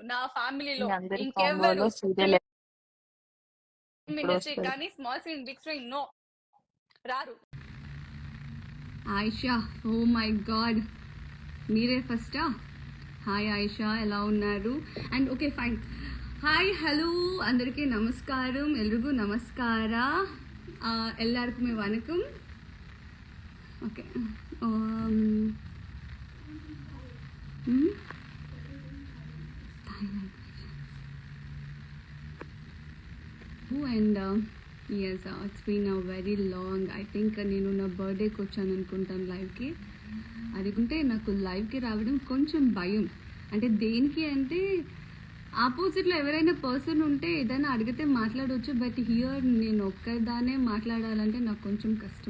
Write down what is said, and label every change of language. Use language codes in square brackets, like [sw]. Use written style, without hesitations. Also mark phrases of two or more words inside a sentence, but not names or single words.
[te] నా ఫ్యామిలీలో ఇంకెవరు ఇండస్ట్రీ కానీ [en] small screen big screen [te] నో రారు. ఆయిషా, [en] oh my god, [te] మీరే ఫస్టా? హాయ్ ఆయిషా, ఎలా ఉన్నారు? [en] and okay fine. [te] హాయ్ హలో అందరికీ నమస్కారం, [kn] ಎಲ್ಲರಿಗೂ ನಮಸ್ಕಾರ, [te] ಎಲ್ಲರಿಗೂ ವಣಕಂ. [en] okay and yes it's been a very long. I think [te] నేను నా బర్త్డేకి వచ్చాను అనుకుంటాను లైవ్కి. అదికుంటే నాకు లైవ్కి రావడం కొంచెం భయం. అంటే దేనికి అంటే ఆపోజిట్లో ఎవరైనా పర్సన్ ఉంటే ఏదైనా అడిగితే మాట్లాడవచ్చు, [en] but here [te] నేను ఒక్కదానే మాట్లాడాలంటే నాకు కొంచెం కష్టం.